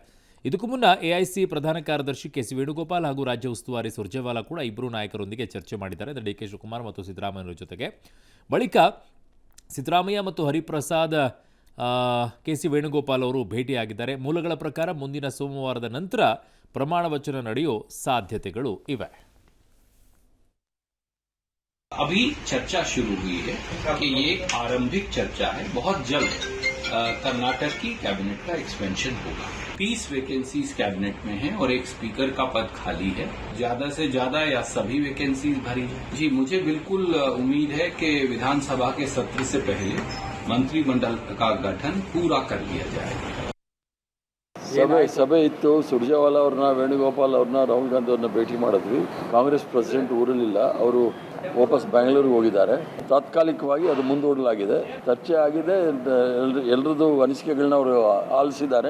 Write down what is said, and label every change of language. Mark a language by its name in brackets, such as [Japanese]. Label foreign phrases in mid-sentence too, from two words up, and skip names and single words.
[Kannada] ಇದಕ್ಕೂ ಮುನ್ನ ಎಐಸಿ ಪ್ರಧಾನ ಕಾರ್ಯದರ್ಶಿ ಕೆಸಿ ವೇಣುಗೋಪಾಲ್ ಹಾಗೂ ರಾಜ್ಯ ಉಸ್ತುವಾರಿ ಸುರ್ಜೇವಾಲಾ ಕೂಡ ಇಬ್ಬರು ನಾಯಕರೊಂದಿಗೆ ಚರ್ಚೆ ಮಾಡಿದ್ದಾರೆ. ಡಿಕೆ ಶಿವಕುಮಾರ್ ಮತ್ತು ಸಿದ್ದರಾಮಯ್ಯ ಜೊತೆಗೆ ಬಳಿಕ ಸಿದ್ದರಾಮಯ್ಯ ಮತ್ತು ಹರಿಪ್ರಸಾದ್, ಕೆಸಿ ವೇಣುಗೋಪಾಲ್ ಅವರು ಭೇಟಿಯಾಗಿದ್ದಾರೆ. ಮೂಲಗಳ ಪ್ರಕಾರ ಮುಂದಿನ ಸೋಮವಾರದ ನಂತರ ಪ್ರಮಾಣ ವಚನ ನಡೆಯೋ ಸಾಧ್ಯತೆಗಳು ಇವೆ. [Hindi] अभी चर्चा शुरू हुई है कि ये एक आरंभिक चर्चा है. बहुत जल्द कर्नाटक की कैबिनेट का एक्सपेंशन होगा. 30 [English] vacancies cabinet [Hindi] में हैं और एक स्पीकर का पद खाली है. ज्यादा से ज्यादा या सभी वैकेंसीज भरी है. जी, मुझे बिल्कुल उम्मीद है कि विधानसभा के सत्र से पहले मंत्रिमंडल का गठन पूरा कर लिया जाएगा. [Kannada] ಸಭೆ ಇತ್ತು. ಸುರ್ಜೇವಾಲಾ ಅವ್ರನ್ನ, ವೇಣುಗೋಪಾಲ್ ಅವ್ರನ್ನ, ರಾಹುಲ್ ಗಾಂಧಿ ಅವ್ರನ್ನ ಭೇಟಿ ಮಾಡಿದ್ವಿ. ಕಾಂಗ್ರೆಸ್ ಪ್ರೆಸಿಡೆಂಟ್ ಊರಲ್ಲಿಲ್ಲ, ಅವರು ವಾಪಸ್ ಬೆಂಗಳೂರಿಗೆ ಹೋಗಿದ್ದಾರೆ. ತಾತ್ಕಾಲಿಕವಾಗಿ ಅದು ಮುಂದೂಡಲಾಗಿದೆ. ಚರ್ಚೆ ಆಗಿದೆ. ಎಲ್ಲರದ್ದು ಅನಿಸಿಕೆಗಳನ್ನ ಅವರು ಆಲಿಸಿದ್ದಾರೆ.